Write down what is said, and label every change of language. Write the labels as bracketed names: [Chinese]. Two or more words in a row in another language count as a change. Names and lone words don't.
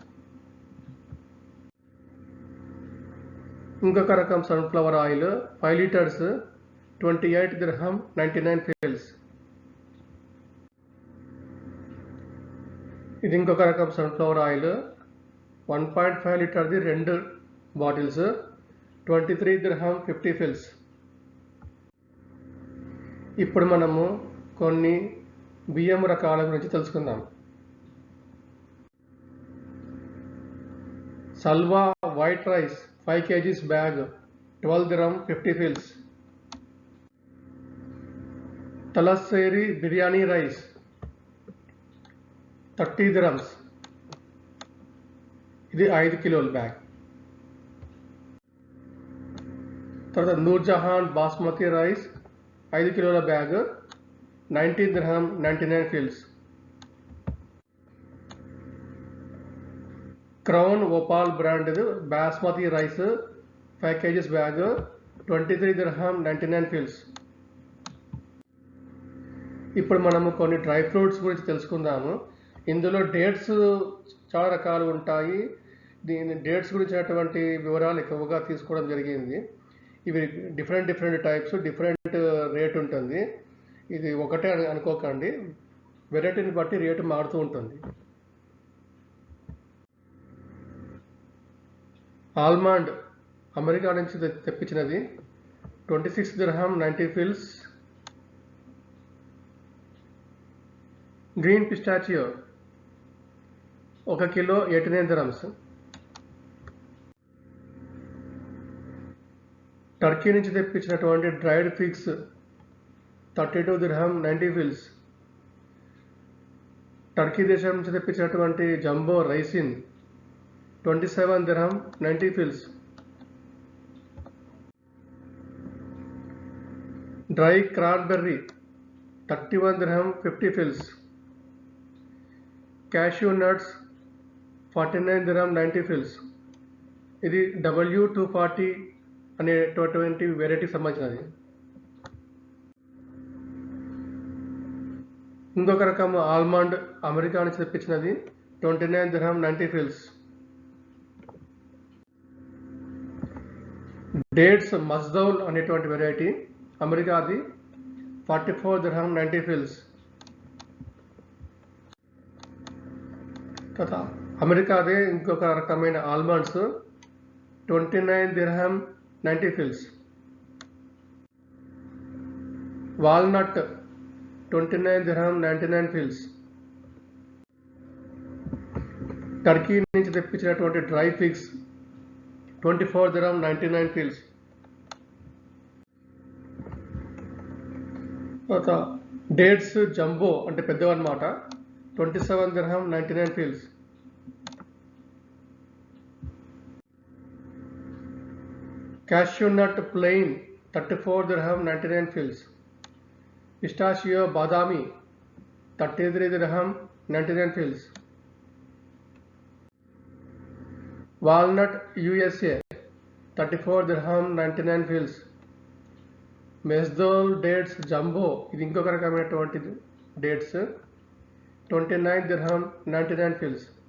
[Telugu] ఇంకొక రకం [English] sunflower oil [Telugu] 5 లీటర్స్ 28 dirham 99 fils. ఇది ఇంకొక రకం [English] sunflower oil [Telugu] 1.5 లీటర్ది 2 బాటిల్స్ 23 dirham 50 fils. ఇప్పుడు మనము కొన్ని బియ్యం రకాల గురించి తెలుసుకుందాం. సల్వా [English] white rice 5 kgs bag [Telugu] 12 dirham 50 fils. తలస్సేరి [English] biryani rice [Telugu] 30 dirhams. ఇది 5 కిలోల బ్యాగ్. తర్వాత నూర్జహాన్ [English] basmati rice [Telugu] 5 కిలోల బ్యాగ్ 19 dirham 99 fils. క్రౌన్ ఓపాల్ [English] brand basmati rice 5 kgs bag [Telugu] 23 dirham 99 fils. ఇప్పుడు మనము కొన్ని [English] dry fruits [Telugu] గురించి తెలుసుకుందాము. ఇందులో డేట్స్ చాలా రకాలు ఉంటాయి. దీని డేట్స్ గురించినటువంటి వివరాలు ఎక్కువగా తీసుకోవడం జరిగింది. ఇవి [English] different types, different rate [Telugu] ఉంటుంది. ఇది ఒకటే అనుకోకండి, వెరైటీని బట్టి రేటు మారుతూ ఉంటుంది. ఆల్మండ్ అమెరికా నుంచి తెప్పించినది 26 dirham 90 fils. [English] green pistachio 1 kilo [Telugu] 89 dirhams. టర్కీ నుంచి తెప్పించినటువంటి [English] dried figs [Telugu] 32 dirham 90 fils. టర్కీ దేశం నుంచి తెప్పించినటువంటి [English] jumbo raisin [Telugu] 27 dirham 90 fils. [English] dry cranberry [Telugu] 31 dirham 50 fils. [English] cashew nuts [Telugu] 49 dirham 90 fils. ఇది W240 అనేటువంటి వెరైటీ సంబంధించినది. ఇంకొక రకం ఆల్మండ్ అమెరికా నుంచి తెప్పించినది 29 dirham 90 fils. డేట్స్ మస్దౌల్ అనేటువంటి వెరైటీ అమెరికాది 44 dirham 90 fils. తర్వాత అమెరికాదే ఇంకొక రకమైన ఆల్మండ్స్ 29 dirham 90 fils. వాల్నట్ 29 dirham 99 fils. టర్కీ నుంచి తెప్పించినటువంటి [English] dry figs [Telugu] 24 dirham 99 fils. తర్వాత [English] dates jumbo [Telugu] అంటే పెద్దవన్నమాట 27 dirham 99 fils. [English] cashew nut plain [Telugu] 34 dirham 99 fils. పిస్టాషియో బాదామి 33 dirham 99 fils. వాల్నట్ USA 34 dirham 99 fils. మెస్దోల్ [English] dates jumbo [Telugu] ఇది ఇంకొక రకమైనటువంటి డేట్స్ 29 dirham 99 fils.